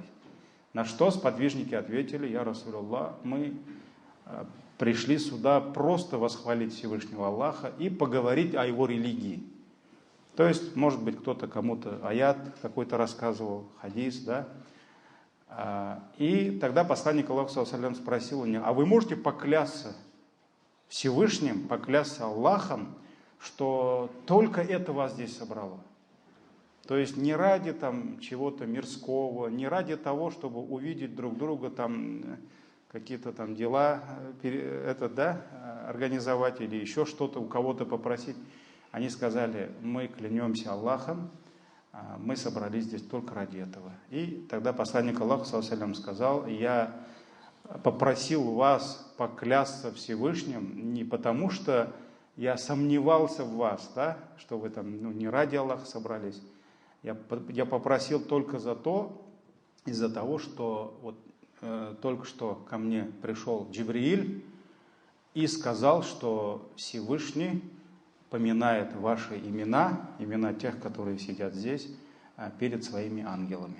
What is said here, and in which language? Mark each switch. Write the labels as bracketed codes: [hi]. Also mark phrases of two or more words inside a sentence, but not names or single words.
[ru] На что сподвижники ответили: я Расулуллах, мы пришли сюда просто восхвалить Всевышнего Аллаха и поговорить о его религии. То есть, может быть, кто-то кому-то аят какой-то рассказывал, хадис, да? И тогда посланник Аллаха [ar] صلى الله عليه وسلم [ru] спросил у него: а вы можете поклясться Всевышним, поклясться Аллахом, что только это вас здесь собрало? То есть не ради там чего-то мирского, не ради того, чтобы увидеть друг друга там, какие-то там дела организовать или еще что-то у кого-то попросить. Они сказали: мы клянемся Аллахом, мы собрались здесь только ради этого. И тогда посланник Аллаха, [ar] صلى الله عليه وسلم, [ru] сказал: я попросил вас поклясться Всевышним не потому, что я сомневался в вас, да, что вы там не ради Аллаха собрались. Я попросил только из-за того, что вот только что ко мне пришел Джибрииль и сказал, что Всевышний поминает ваши имена тех, которые сидят здесь, перед своими ангелами.